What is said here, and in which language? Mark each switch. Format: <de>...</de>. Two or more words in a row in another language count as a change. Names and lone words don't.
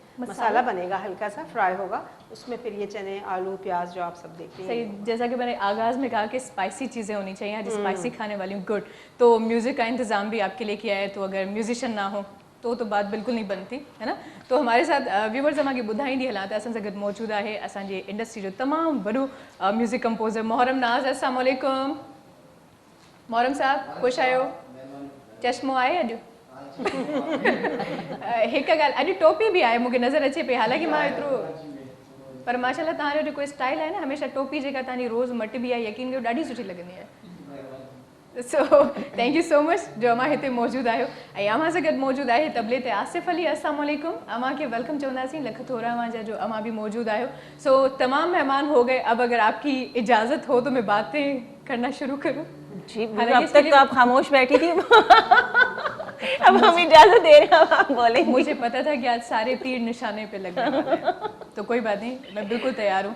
<hi>मसाला बनेगा, हल्का सा फ्राई होगा, उसमें फिर ये चने, आलू, प्याज जो आप सब देख रही हैं। सही, जैसा कि मैंने आगाज में कहा कि स्पाइसी चीज़ें होनी चाहिए, आज स्पाइसी खाने वाली हूँ, गुड। तो म्यूज़िक का इंतज़ाम भी आपके लिए किया है, तो अगर म्यूजिशियन ना हो तो बात बिल्कुल नहीं बनती है ना।</hi> <sd>तो हमारे साथ व्यूवर्स असांखे ॿुधाई ॾी हलां त असां सां गॾु मौजूदु आहे असांजे इंडस्ट्री जो तमामु वॾो</sd> <en>music composer</en> <sd>मोहरम नाज़।</sd> <ar>السلام عليكم</ar> <sd>मोहरम साहब, ख़ुशि आहियो? चश्मो आहे अॼु? हिकु ॻाल्हि, अॼु टोपी बि आहे, मूंखे नज़र अचे पई, हालांकि मां एतिरो, पर माशाल्लाह तव्हांजो जेको स्टाइल आहे न, हमेशह टोपी जेका तव्हांजी रोज़ मटिबी आहे, यकीन कयो ॾाढी सुठी लॻंदी आहे।</sd> <en>so thank you so much</en> <sd>जो अमां हिते मौजूदु आहियो। ऐं अमां सां गॾु मौजूदु आहे तबले ते आसिफ़ अली।</sd> <ar>السلام عليكم,</ar> <sd>अमां खे वेलकम चवंदासीं, लख थोरा अमां जा जो अमां भी मौजूदु आहियो।</sd> <hi>सो तमाम मेहमान हो गए, अब अगर आपकी इजाज़त हो तो मैं बातें करना शुरू करूँ? जी, अब तक तो आप खामोश बैठी थी। अब हम इजाजत दे रहे हैं, अब आप बोलेंगे। मुझे पता था कि आज सारे तीर निशाने पे लगने वाले हैं, तो कोई बात नहीं, मैं बिल्कुल तैयार हूँ।</hi>